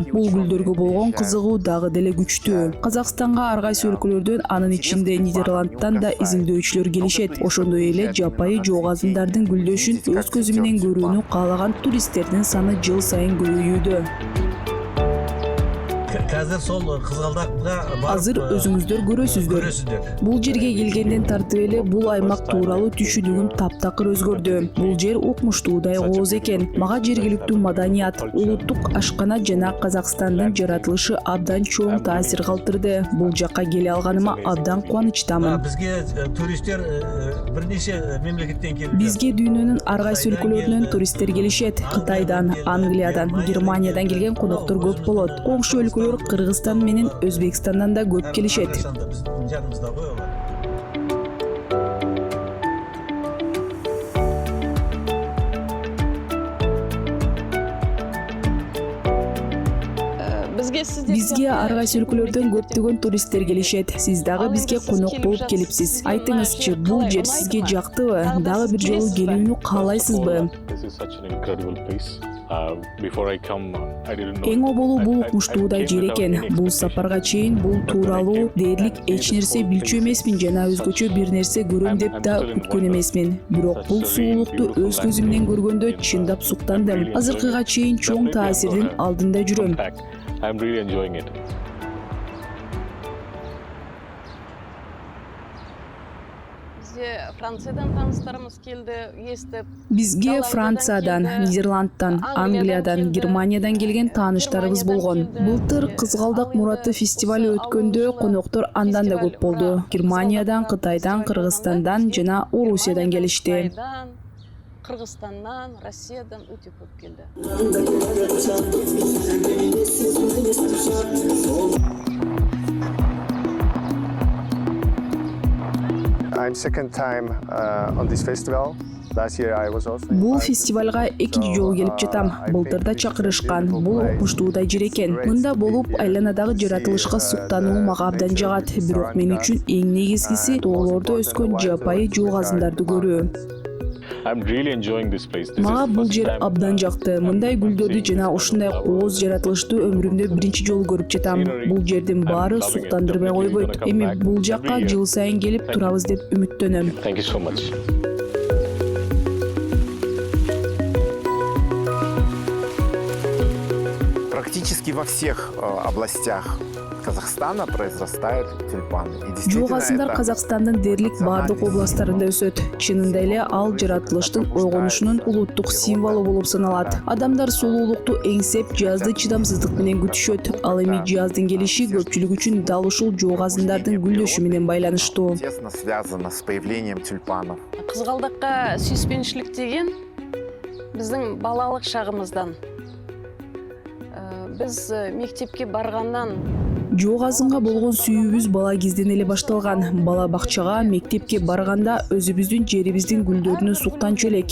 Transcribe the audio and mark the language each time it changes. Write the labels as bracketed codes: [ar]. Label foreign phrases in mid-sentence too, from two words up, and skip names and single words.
[ky] Бул гүлдөргө болгон кызыгуу дагы деле күчтүү. Казакстанга ар кайсы өлкөлөрдөн, анын ичинде Нидерландтан да изилдөөчүлөр келишет. Ошондой эле жапайы жоо газындардын гүлдөшүн өз көзү менен көрүүнү каалаган туристтердин саны жыл сайын көбөйүүдө. [kk] Қазір сол Қызғалдаққа [ky] Азыр өзүңүздөр көрөсүздөр. Бул жерге келгенден тартып эле бул аймак тууралуу түшүнүгүм таптакыр өзгөрдү. Бул жер укмуштуудай кооз экен. Мага жергиликтүү маданият, улуттук ашкана жана Казакстандын жаратылышы абдан чоң таасир калтырды. Бул жакка келе алганыма абдан кубанычтамын. Бизге туристтер бир нече мемлекеттен келип. Бизге дүйнөнүн ар кайсы өлкөлөрүнөн туристтер келишет. Кытайдан, Англиядан, Германиядан келген коноктор көп болот. Коңшу өлкөлөр Кыргызстан менен Өзбекстандан да көп келишет. [kk] Жанымызда ғой олар. [ky] Бизге ар кайсы өлкөлөрдөн көптөгөн туристтер келишет. Сиз дагы бизге конок болуп келипсиз. Айтыңызчы, бул жер сизге жактыбы? Дагы бир жолу келүүнү каалайсызбы? Эң оболу бул укмуштуудай жер экен. Бул сапарга чейин бул тууралуу дээрлик эч нерсе билчү эмесмин жана өзгөчө бир нерсе көрөм деп да күткөн эмесмин. Бирок бул сулуулукту өз көзүм менен көргөндө чындап суктандым. Азыркыга чейин чоң таасирдин алдында жүрөм. [en] I'm really enjoying it. [kk] Франциядан таныстарымыз келди, естип. [ky] Бизге Франциядан, Нидерландтан, Англиядан, Германиядан келген тааныштарыбыз болгон. Былтыр Кызгалдак мураты фестивалы өткөндө коноктор андан да көп болду. Германиядан, Кытайдан, Кыргызстандан жана Орусиядан келишти. Кыргызстандан, Россиядан өтө көп келди. [en] I'm second time on this festival. Last year I was also. [ky] Бул фестивалга экинчи жолу келип жатам. Былтыр да чакырышкан. Бул укмуштуудай жер экен. Мында болуп айланадагы жаратылышка суктануу мага абдан жагат. Бирок мен үчүн эң негизгиси тоолордо өскөн жапайы жугазындарды көрүү. [en] I'm really enjoying this place. [ky] Мага бул жер абдан жакты. Мындай гүлдөрдү жана ушундай кооз жаратылышты өмүрүмдө биринчи жолу көрүп жатам. Бул жердин баары суктандырбай койбойт. Эми бул жакка жыл сайын келип турабыз деп үмүттөнөм. [en] Thank you so much. [ru] Практически во всех областях Казахстана произрастают тюльпаны. И действительно [ky] Жугазындар Казакстандын дерлик бардык областтарында өсөт. Чынында эле ал жаратылыштын ойгонушунун улуттук символу болуп саналат. Адамдар сулуулукту эңсеп, жазды чыдамсыздык менен күтүшөт. Ал эми жаздын келиши көпчүлүк үчүн дал ушул жугазындардын гүлдөшү менен байланыштуу. [ru] тесно связано с появлением тюльпанов. [kk] Кызгалдакка сүйүспенчилик деген биздин балалык шагыбыздан. Биз мектепке баргандан [ky] Жугазынга болгон сүйүүбүз бала кезден эле башталган. Бала бакчага, мектепке барганда өзүбүздүн жерибиздин гүлдөрүнө суктанчу элек.